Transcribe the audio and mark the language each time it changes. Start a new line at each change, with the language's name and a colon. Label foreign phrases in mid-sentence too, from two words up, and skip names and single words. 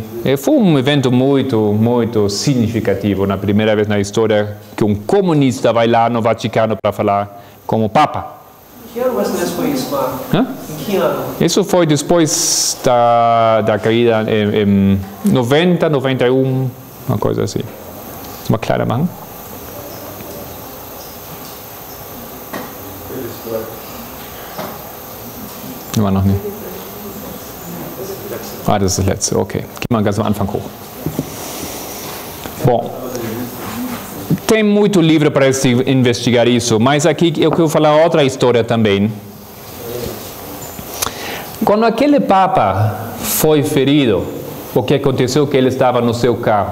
Portuguese: E foi um evento muito significativo, na primeira vez na história que um comunista vai lá no Vaticano para falar como Papa. Que ano mais ou menos foi isso, Marco? Em que ano? Isso foi depois da caída em 90, 91, uma coisa assim. Uma clara mão.
German: Immer noch nicht. Ah, das ist das letzte, okay. Geh mal ganz am Anfang hoch.
Portuguese: Bom, tem muito livro para investigar isso, mas aqui eu quero falar outra história também. Quando aquele Papa foi ferido, o que aconteceu é que ele estava no seu carro.